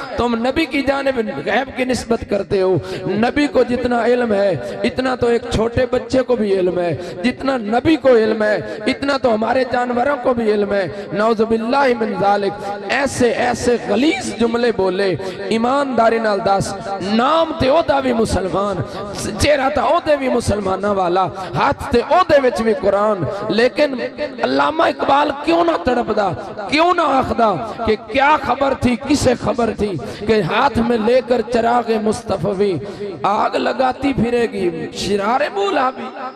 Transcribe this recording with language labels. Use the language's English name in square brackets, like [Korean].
[Urdu] تم نبی کی جانب غیب کی نسبت کرتے ہو. نبی کو جتنا علم ہے اتنا تو ایک چھوٹے بچے کو بھی علم ہے. جتنا نبی کو علم ہے اتنا تو ہمارے جانوروں کو بھی علم ہے. نعوذ باللہ من ذالک. ایسے ایسے غلیظ جملے بولے. [Punjabi] ایمانداری نال دس نام تے او دا بھی مسلمان, چہرہ تا او دے بھی مسلمانہ والا, ہاتھ تے او دے وچ بھی قرآن. [Urdu] لیکن علامہ اقبال [Punjabi] کیوں نہ تڑپ دا, کیوں نہ آخدا [Urdu] کہ کیا خبر تھی کسے خبر تھی کہ ہاتھ میں لے کر چراغ مصطفی آگ لگاتی پھرے گی شرار بولا بھی.